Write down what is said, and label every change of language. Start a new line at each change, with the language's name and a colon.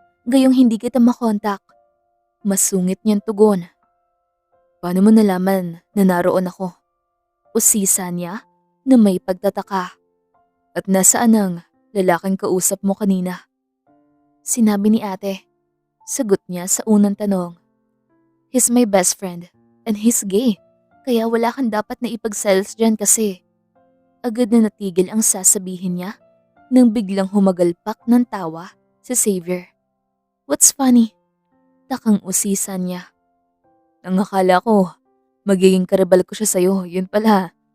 Filipino: Gayong hindi kita makontak. Masungit niyang tugon. Paano mo nalaman na naroon ako? Usisa niya na may pagtataka. At nasaan ang lalaking kausap mo kanina? Sinabi ni ate. Sagot niya sa unang tanong.
English: He's my best friend and he's gay.
Filipino: Kaya wala kang dapat na ipag-sales dyan kasi. Agad na natigil ang sasabihin niya nang biglang humagalpak ng tawa si Xavier.
English: What's funny?
Filipino: Takang usisa niya. Ang akala ko, magiging karibal ko siya sa'yo, yun pala.